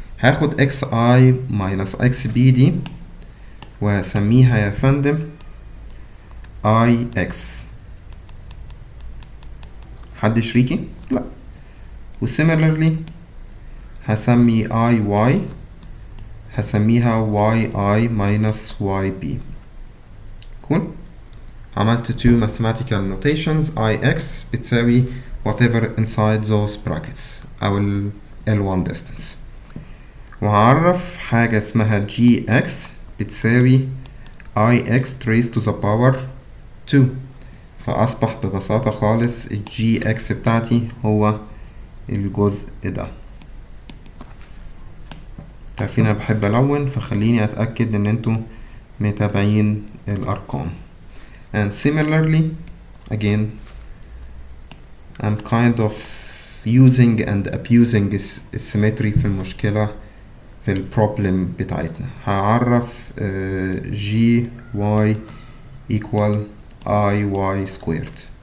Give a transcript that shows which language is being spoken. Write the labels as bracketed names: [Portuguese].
[Arabic] هاخد xi minus xb دي وهسميها يا فندم ix. حد شريكي؟ لا. و similarly هسمي iy هسميها yi minus yb. cool. عملت [English] two mathematical notations. [Arabic] ix بتساوي [English] whatever inside those brackets [Arabic] أو ال L1 distance. وهعرف حاجة اسمها gx بتساوي ix raised to the power 2. فأصبح ببساطة خالص ال gx بتاعتي هو الجزء ده. عارفين أنا بحب ألون، فخليني أتأكد إن انتوا متابعين الأرقام. [English] And similarly again I'm kind of using and abusing [Arabic] السيمتري في المشكلة في البروبلم بتاعتنا. [English] هعرف gy equal iy squared.